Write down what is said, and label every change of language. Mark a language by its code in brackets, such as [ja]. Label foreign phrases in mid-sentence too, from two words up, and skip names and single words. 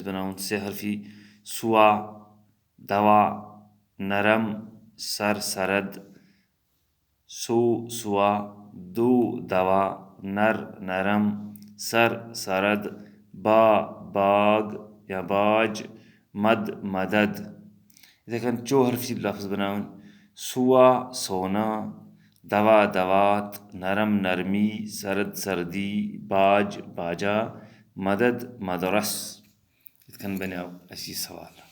[ks] بناوُن 3 حرفی سُوا دوا نرم سر سرد سو سُوا دو دوا نر نرم سر سرد با باغ یا باج مد مدد یِتھَے کٔنۍ 4 حرفی لفظ بناوٕنۍ سُوا سونا دوا دوات نرم نرمی سرد سردی باج باجا مدد مدرس یِتھ کٔنۍ بنیو اَسہِ یہِ سوال